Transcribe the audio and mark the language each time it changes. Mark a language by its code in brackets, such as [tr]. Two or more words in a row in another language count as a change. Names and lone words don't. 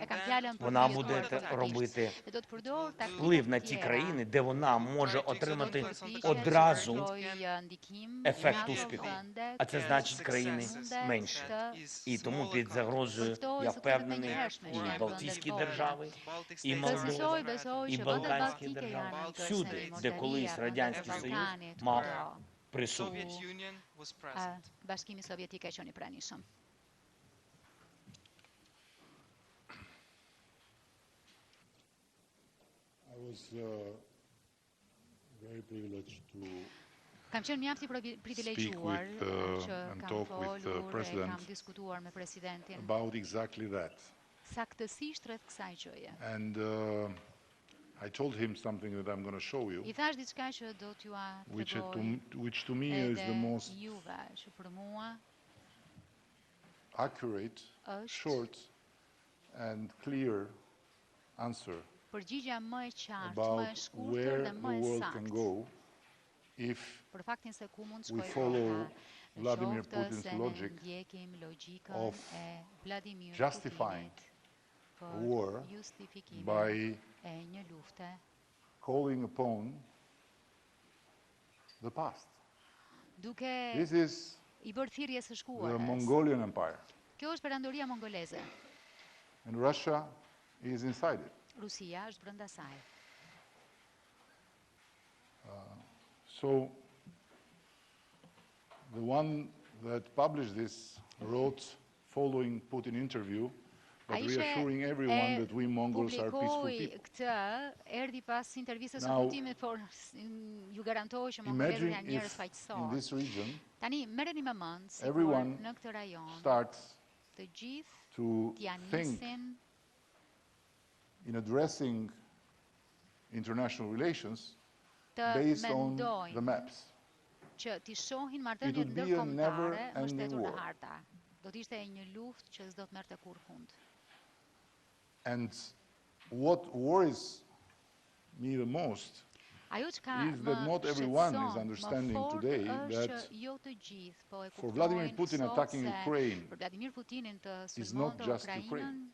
[uk] Вона буде робити вплив на ті країни, де вона може отримати одразу ефект успіху. А це значить країни менше. І тому під загрозою, я впевнений, і Балтійські держави, і Молдова, і Балканські держави. Всюди, де колись Радянський Союз мав присутність. [sq] Bashkimi Sovjetik e qenë i pranishëm. [en] I was very privileged to [sq] Kam qenë mjaft i privilegjuar që kam folur e kam diskutuar me presidentin [en] about exactly that. [sq] saktësisht rreth kësaj gjëje. [en] And I told him something that I'm going to show you, I [sq] thash diçka që do t'ju [en] which to me is the most [sq] juve, që për mua [en] accurate, short, and clear answer [sq] përgjigja më e qartë, më e [en] about [sq] shkurtër [en] where [sq] dhe [en] the [sq] më e [en] world can [sq] saktë. [en] go if [sq] Për faktin se ku mund [en] we [sq] shkojë [en] follow [sq] koha, [en] Vladimir [sq] qoftë [en] Putin's [sq] se ne [en] logic [sq] ndjekim logjikën [en] of [sq] e Vladimir [en] justifying [sq] Putinit [en] a [sq] për [en] war [sq] justifikimin [en] by [sq] e një lufte [en] calling upon the past. [sq] duke [en] This is [sq] I bërë thirrje së [en] the [sq] shkuarës. [en] Mongolian Empire, [sq] Kjo është perandoria mongoleze. [en] and Russia is inside it. [sq] Rusia është brenda saj. [en] So the one that published this wrote following Putin interview, but reassuring everyone that we Mongols are peaceful people. [sq] Këtë erdhi pas intervistës së [en] Now, [sq] Putinit, por ju garantoj që mongolezët [en] Imagine [sq] janë njerëz [en] if in [sq] faqësorë. [en] this region [sq] Tani merreni me mend se [en] everyone [sq] në këtë rajon [en] starts [sq] të gjithë [en] to [sq] t'ja [en] think [sq] nisin [en] in addressing international relations [sq] të [en] based on the [sq] mendojnë [en] maps. [sq] që t'i shohin [en] It [sq] marrëdhëniet [en] would be a [sq] ndërkombëtare [en] never-ending [sq] mbështetur në [en] war. [sq] harta. do të ishte një luftë që s'do të merrte kurrë fund. [en] And what worries me the most is that not everyone is understanding today that for Vladimir Putin attacking Ukraine is not just Ukraine.